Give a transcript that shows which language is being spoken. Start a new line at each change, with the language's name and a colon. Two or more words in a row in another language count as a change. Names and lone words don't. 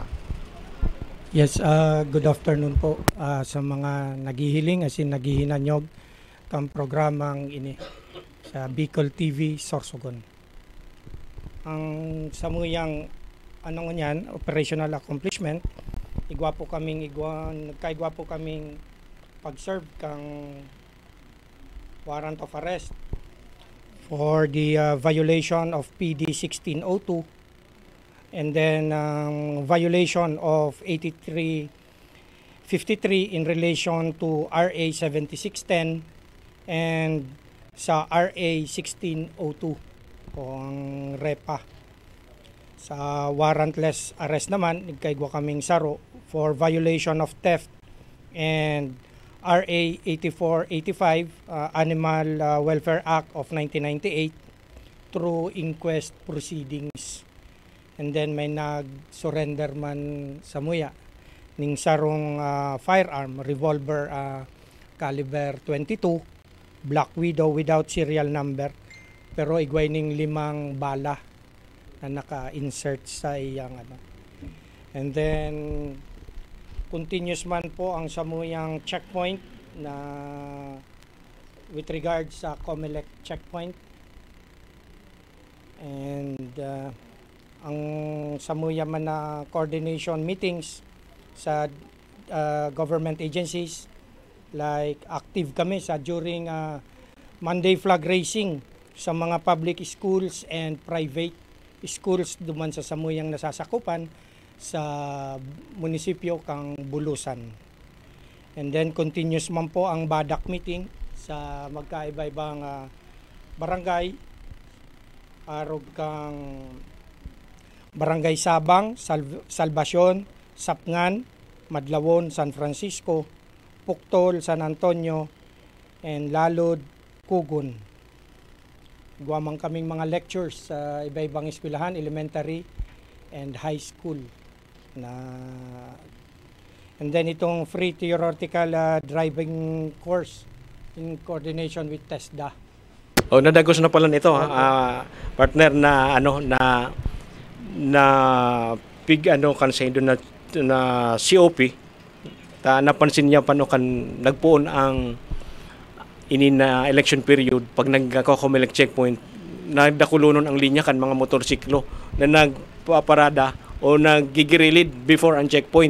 Bikol: Yes,
English: good afternoon po
Bikol: sa mga naghihiling naghihinanyog kang programang ini sa Bicol TV Sorsogon. Ang samuyang ngunyan
English: operational accomplishment,
Bikol: nagkaigwa po kaming pag-serve kang
English: warrant of arrest for the violation of PD 1602, and then violation of 8353 in relation to RA 7610 and sa RA 1602 ang REPA.
Bikol: Sa
English: warrantless arrest
Bikol: naman, nagkaigwa kaming saro
English: for violation of theft and RA 8485 Animal Welfare Act of 1998 through inquest proceedings. And then
Bikol: may nag-surrender man sa muya ning sarong
English: firearm, revolver caliber
Bikol: 22,
English: Black Widow without serial number,
Bikol: pero igway ning 5 bala na naka-insert sa iyang
English: And then
Bikol: continuous man po ang samuyang checkpoint na
English: with regards
Bikol: sa
English: COMELEC checkpoint,
Bikol: and ang samuya man na
English: coordination meetings
Bikol: sa
English: government agencies, like active
Bikol: kami sa
English: during Monday flag raising
Bikol: sa mga
English: public schools and private schools
Bikol: duman sa samuyang nasasakupan sa munisipyo kang Bulusan.
English: And then
Bikol: continuous man po ang
English: BADAC meeting
Bikol: sa magkaiba-ibang barangay, arog kang Barangay Sabang, Salvacion, Sapngan, Madlawon, San Francisco, Puktol, San Antonio, and Lalod, Kugon. Guwamang kaming mga lectures sa iba-ibang eskwelahan,
English: elementary and high school. And then itong free theoretical driving course in coordination with TESDA.
Bikol: Nadagos na pala nito, partner, na pig kan sa indo na COP napansin niya paano kan nagpuon ang na
English: election period
Bikol: pag nagko-
English: COMELEC checkpoint,
Bikol: nagdakulunon ang linya kan mga motorsiklo na nagpaparada o nagigirilid before ang checkpoint.